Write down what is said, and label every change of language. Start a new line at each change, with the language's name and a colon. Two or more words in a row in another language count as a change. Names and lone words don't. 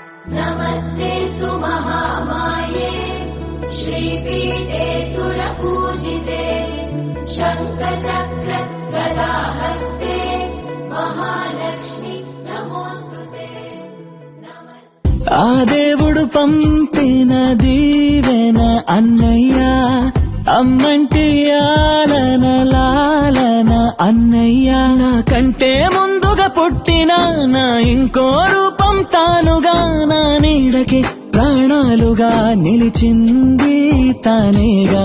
Sanskrit: नमस्तेस्तु महामाये श्रीपीठे सुरपूजिते शङ्खचक्र गदाहस्ते महालक्ष्मी नमोस्तुते।
Telugu: ఆ దేవుడు పంపిన దీవెన అన్నయ్య, అమ్మంటి ఆలన లాలన అన్నయ్య. నాకంటే ముందుగా పుట్టిన నా ఇంకో రూపం తానుగా, నా నీడకి ప్రాణాలుగా నిలిచింది తానేగా.